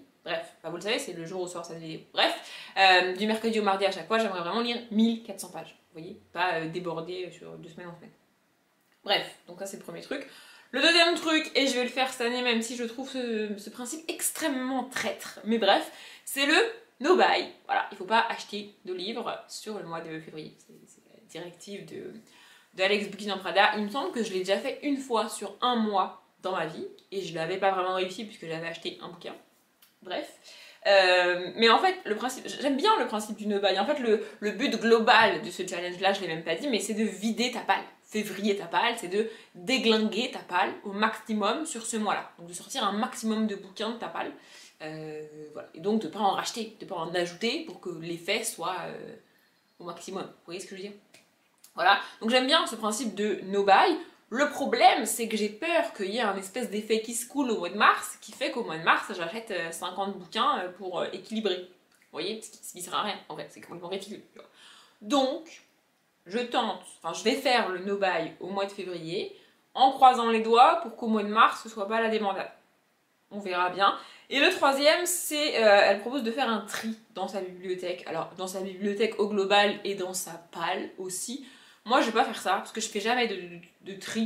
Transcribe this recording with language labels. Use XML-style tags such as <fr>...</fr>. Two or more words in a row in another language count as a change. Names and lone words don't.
<fr>Bref, vous le savez, c'est le jour où sort cette vidéo. Bref, du mercredi au mardi à chaque fois, j'aimerais vraiment lire 1400 pages. Vous voyez, pas déborder sur 2 semaines en semaine. Bref, donc ça c'est le premier truc. Le deuxième truc, et je vais le faire cette année même si je trouve ce principe extrêmement traître, mais bref, c'est le</fr> <en>no buy.</en> <fr>Voilà, il ne faut pas acheter de livres sur le mois de février. C'est la directive d'Alex Booking en Prada. Il me semble que je l'ai déjà fait une fois sur un mois dans ma vie, et je ne l'avais pas vraiment réussi puisque j'avais acheté un bouquin. Bref. Mais en fait, j'aime bien le principe du</fr> <en>no buy.</en> <fr>En fait, le but global de ce challenge-là, je ne l'ai même pas dit, mais c'est de vider ta palle. Février ta palle, c'est de déglinguer ta palle au maximum sur ce mois-là. Donc de sortir un maximum de bouquins de ta palle. Voilà. Et donc de ne pas en racheter, de ne pas en ajouter pour que l'effet soit au maximum. Vous voyez ce que je veux dire? Voilà. Donc j'aime bien ce principe de</fr> <en>no buy.</en> <fr>Le problème, c'est que j'ai peur qu'il y ait un espèce d'effet qui se coule au mois de mars, qui fait qu'au mois de mars, j'achète 50 bouquins pour équilibrer. voyez, ce qui sert à rien en fait, c'est complètement ridicule. Tu vois. Donc, je vais faire le</fr> <en>no-buy</en> <fr>au mois de février en croisant les doigts pour qu'au mois de mars ce soit pas la débandade. On verra bien. Et le troisième, c'est elle propose de faire un tri dans sa bibliothèque. Alors, dans sa bibliothèque au global et dans sa palle aussi. Moi, je vais pas faire ça parce que je fais jamais de tri.</fr>